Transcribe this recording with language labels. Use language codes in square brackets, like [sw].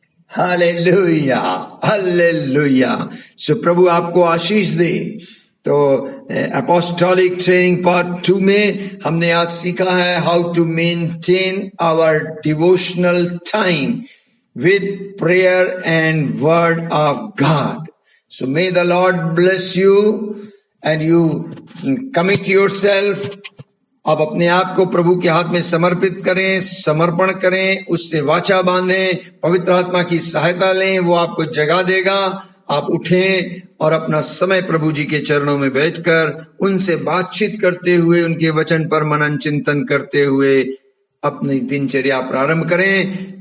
[hi] Hallelujah, hallelujah. सो प्रभु आपको आशीष दे। [en] तो apostolic training part 2 [hi] में हमने आज सीखा है [en] How to maintain our devotional time with prayer and word of God. So may the Lord bless you and you commit yourself. [hi] आप अपने आप को प्रभु के हाथ में समर्पित करें, समर्पण करें, उससे वाचा बांधें, पवित्र आत्मा की सहायता लें, वो आपको जगा देगा। आप उठें और अपना समय प्रभु जी के चरणों में बैठकर उनसे बातचीत करते हुए, उनके वचन पर मनन चिंतन करते हुए अपनी दिनचर्या प्रारंभ करें।